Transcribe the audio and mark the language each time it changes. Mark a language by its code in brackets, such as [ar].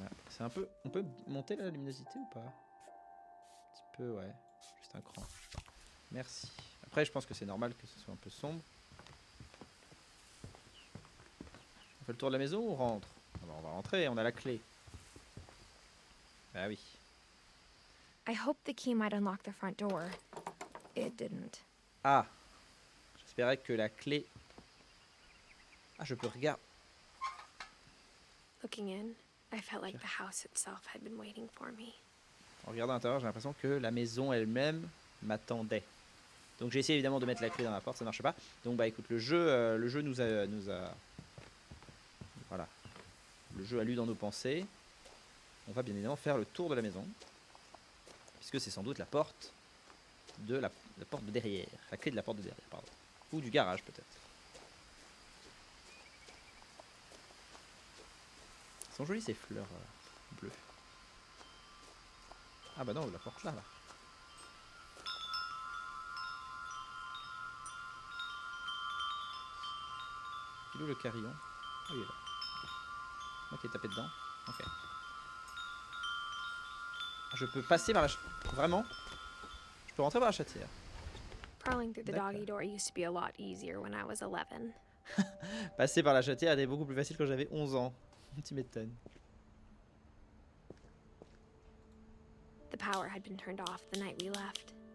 [fr] C'est un peu... On peut monter la luminosité ou pas? Un petit peu, ouais. Juste un cran. Merci. Après, je pense que c'est normal que ce soit un peu sombre. On fait le tour de la maison ou on rentre? Alors, on va rentrer, on a la clé. Bah oui. [en] I hoped the key might unlock the front door. It didn't. [fr] Ah. J'espérais que la clé... Ah, je peux regarder. [en] Looking in, I felt like the house itself had been waiting for me. [fr] En regardant à l'intérieur, j'ai l'impression que la maison elle-même m'attendait. Donc j'ai essayé évidemment de mettre la clé dans la porte, ça marche pas. Donc bah écoute, le jeu nous a... Voilà. Le jeu a lu dans nos pensées. On va bien évidemment faire le tour de la maison. Puisque c'est sans doute la porte de la porte de derrière. La clé de la porte de derrière, pardon. Ou du garage peut-être. Elles sont jolies ces fleurs bleues. Ah bah non, la porte là. Il est où le carillon? Ah il est là. Ok, tapé dedans. Ok. Je peux passer par la... Vraiment? Je peux rentrer par la chatière. [en] Crawling through the doggy door used to be a lot easier when I was 11. [fr] Passer par la chatière était beaucoup plus facile quand j'avais 11 ans. Tu m'étonnes. [en] The power had been turned off the night we left.